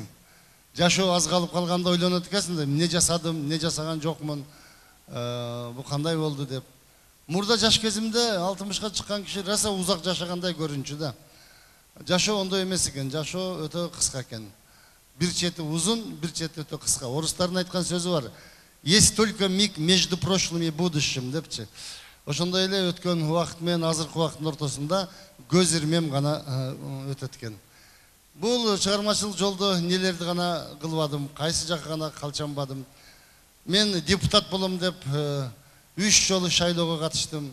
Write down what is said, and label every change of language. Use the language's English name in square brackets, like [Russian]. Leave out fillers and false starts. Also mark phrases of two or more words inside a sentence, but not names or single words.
[Kyrgyz] Жашоо аз калып калганда ойлонот экенсиң да, эмне жасадым, эмне жасаган жокмун, бу кандай болду деп. Мурда жаш кезимде 60-ка чыккан киши раса узак жашагандай көрүнчү да. Жашоо ондой эмес экен, жашоо өтө кыска экен. Bir чети uzun, bir чети өтө кыска. Орустардын айткан сөзү бар. [Russian] Есть только миг между прошлым и будущим депчи. [Kyrgyz] Ошондой эле өткөн убакыт менен азыркы убакыттын ортосунда көз ирмем гана өтөт экен. Бул чыгармачылык жолдо нелерди гана кылбадым, кайсы жакка гана калчанбадым. Мен депутат болом деп 3 жолу шайлоого катыштым.